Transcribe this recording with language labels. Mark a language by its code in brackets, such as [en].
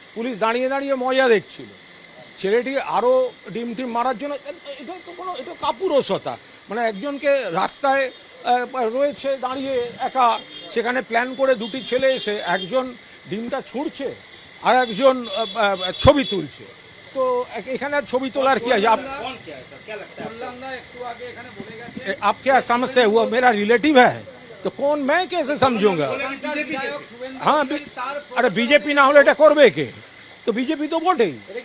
[bn] Police দাঁড়িয়ে দাঁড়িয়ে মজা দেখছিল। ছেলেটি আরও ডিম মারার জন্য, এটা কাপুরুষতা। মানে একজনকে রাস্তায় রয়েছে দাঁড়িয়ে একা, সেখানে প্ল্যান করে দুটি ছেলে এসে একজন ডিমটা ছুঁড়ছে আর একজন ছবি তুলছে। তো এখানে ছবি তোলার কি আছে? [hi] आप क्या समझते हैं वो मेरा रिलेटिव है? तो कौन, मैं कैसे समझूंगा? हाँ, अरे बीजेपी ना [bn] হলে এটা করবে কে? তো বিজেপি তো বটেই।